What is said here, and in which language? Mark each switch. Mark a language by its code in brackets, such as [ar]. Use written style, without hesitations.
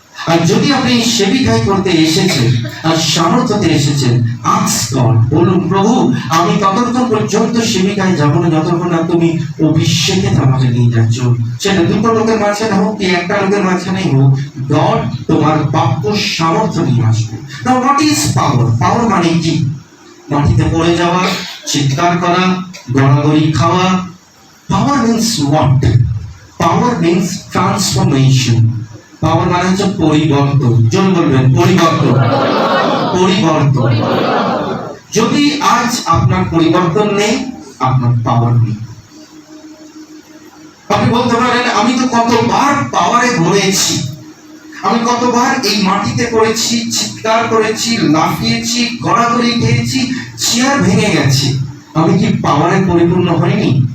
[bn] আর যদি আপনি সেবিকাই করতে এসেছেন আর সামর্থ্যতে এসেছেন, [en] ask God, [bn] বলুন, প্রভু আমি ততক্ষণ পর্যন্ত সেবিকায় যাবো না যতক্ষণ না তুমি অভিষেকে আমাকে নিয়ে যাচ্ছ। সেটা 2টো লোকের মাঝখানে হোক কি 1টা লোকের মাঝখানেই হোক, God তোমার বাক্য সামর্থ্য নিয়ে আসবে। [en] Now what is power? [bn] Power মানে কি? মাটিতে পড়ে যাওয়া, চিৎকার করা, গড়াগড়ি খাওয়া। [en] Power means what? Power means transformation. [bn] Power মানে হচ্ছে পরিবর্তন। জন বলবেন পরিবর্তন, পরিবর্তন। যদি আজ আপনার পরিবর্তন নেই, আপনার পাওয়ার নেই। আপনি বলতে পারেন, আমি তো কতবার পাওয়ারে ঘুরেছি, আমি কতবার এই মাটিতে পড়েছি, চিৎকার করেছি, লাফিয়েছি, গড়াগড়ি খেয়েছি, চেয়ার ভেঙে গেছে, আমি কি পাওয়ারে পরিপূর্ণ হইনি?